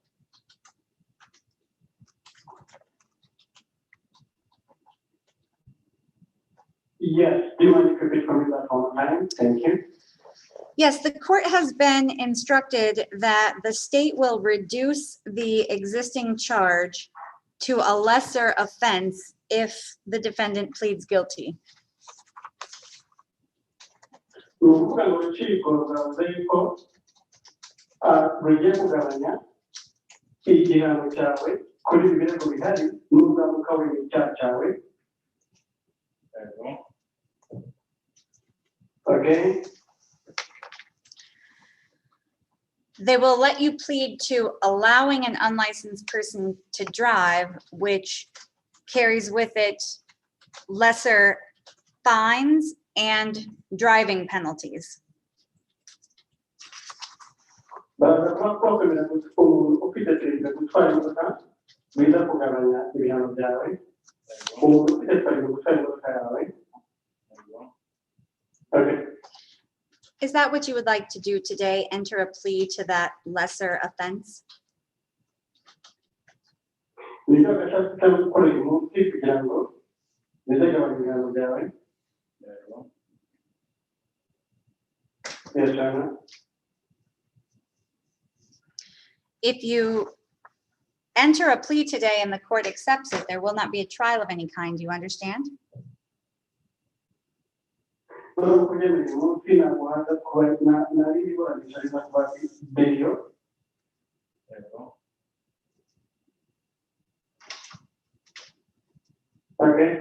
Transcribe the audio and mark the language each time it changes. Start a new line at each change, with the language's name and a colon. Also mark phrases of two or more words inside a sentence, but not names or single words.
English: Yes, do you mind if you repeat for me that one more time? Thank you. Yes, the court has been instructed that the state will reduce the existing charge to a lesser offense if the defendant pleads guilty.
Kinyarwanda: Ni ukuvuga ngo urukiko rwavuze yuko rugiye kugabanya igihano cyawe kuri ibi birego bihari n'uzamuka w'icyaha cyawe.
English: Okay. They will let you plead to allowing an unlicensed person to drive, which carries with it lesser fines and driving penalties.
Kinyarwanda: Baravuga ko kwemera umuntu ufite perezida gutwara imodoka biza kugabanya ibihano byawe, umuntu ufite perezida gutwara imodoka yawe.
English: Okay. Is that what you would like to do today? Enter a plea to that lesser offense?
Kinyarwanda: Nicyo gashaka cyangwa gukora uyu munsi kugira ngo bizagabanya ibihano byawe.
English: Yes, Shana. If you enter a plea today and the court accepts it, there will not be a trial of any kind. Do you understand? Okay.